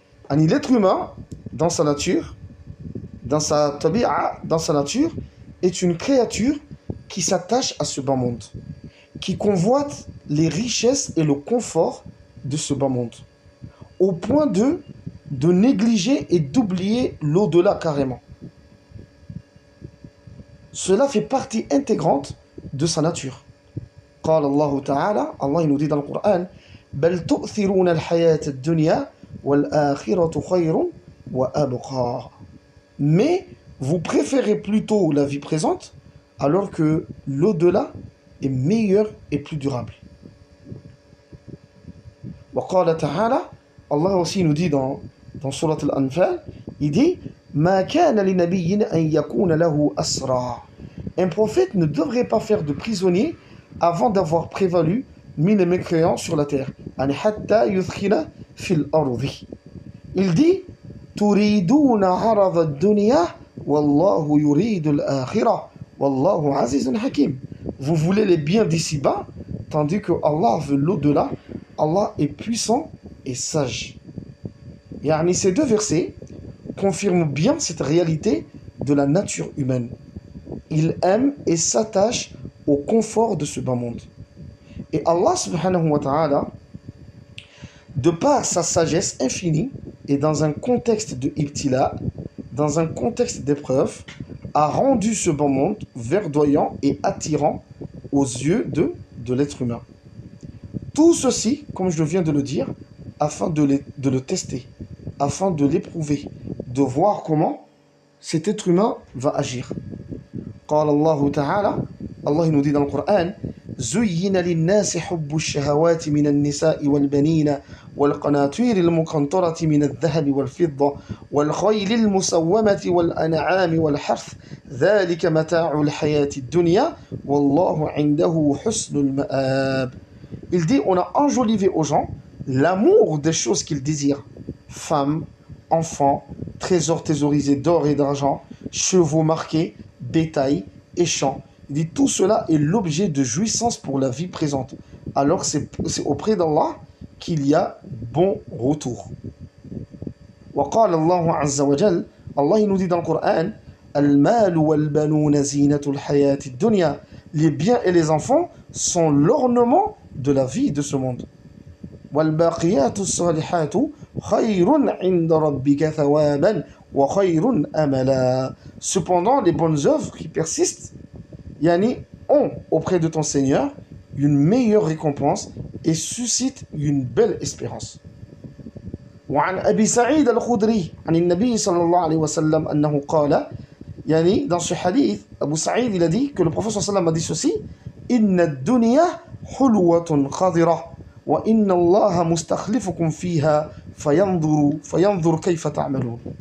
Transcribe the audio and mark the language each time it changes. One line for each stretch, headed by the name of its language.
French: Yani, l'être humain, dans sa nature, dans sa tabi'a, dans sa nature, est une créature qui s'attache à ce bas monde, qui convoite les richesses et le confort de ce bas monde, au point de négliger et d'oublier l'au-delà carrément. Cela fait partie intégrante de sa nature.
Arabic: قال الله تعالى,
French: Allah il nous dit dans le Coran,
Arabic: بل تؤثرون الحياة الدنيا والآخرة خير وأبقى.
French: Mais vous préférez plutôt la vie présente, alors que l'au-delà est meilleur et plus durable.
Arabic: وقال تعالى,
French: Allah aussi nous dit dans Surat Al-Anfal, il dit
Arabic: ما كان لنبي أن يكون له أسرى.
French: Un prophète ne devrait pas faire de prisonnier avant d'avoir prévalu mis les mécréants sur la terre.
Arabic: حتى يثخن في الأرض.
French: Il dit
Arabic: تريدون عرض الدنيا والله يريد الآخرة والله عزيز حكيم.
French: Vous voulez les biens d'ici-bas, tandis que Allah veut l'au-delà. Allah est puissant et sage. Yani ces deux versets confirment bien cette réalité de la nature humaine. Il aime et s'attache au confort de ce bas monde. Et Allah subhanahu wa ta'ala, de par sa sagesse infinie et dans un contexte de ibtila, dans un contexte d'épreuve, a rendu ce bas monde verdoyant et attirant aux yeux de l'être humain. Tout ceci, comme je viens de le dire, afin de le tester, afin de l'éprouver, de voir comment cet être humain va agir.
Arabic: قال الله تعالى,
French: Allah nous dit dans le Coran,
Arabic: زين للناس حب الشهوات من النساء والبنين والقناطير المقنطرة من الذهب والفضة والخيل المسومة والأنعام والحرث ذلك متاع الحياة الدنيا والله عنده حسن المآب.
French: Il dit, on a enjolivé aux gens l'amour des choses qu'ils désirent. Femmes, enfants, trésors thésaurisés d'or et d'argent, chevaux marqués, bétail et champs. Il dit, tout cela est l'objet de jouissance pour la vie présente. Alors c'est auprès d'Allah qu'il y a bon retour.
Arabic: وقال الله عز وجل,
French: Allah il nous dit dans le Coran,
Arabic: المال والبنون زينة الحياة الدنيا.
French: Les biens et les enfants sont l'ornement de la vie de ce monde.
Arabic: والباقيات الصالحات خير عند ربك ثوابا وخير أملا.
French: Cependant, les bonnes œuvres qui persistent, yani, ont auprès de ton Seigneur une meilleure récompense et suscitent une belle espérance.
Arabic: وعن أبي سعيد الخدري عن النبي صلى الله عليه وسلم أنه قال,
French: yani, dans ce hadith, Abu Sa'id il a dit que le prophète
Arabic: صلى الله عليه وسلم
French: a dit ceci,
Arabic: إن الدنيا حلوة خضرة وإن الله مستخلفكم فيها فينظر كيف تعملون.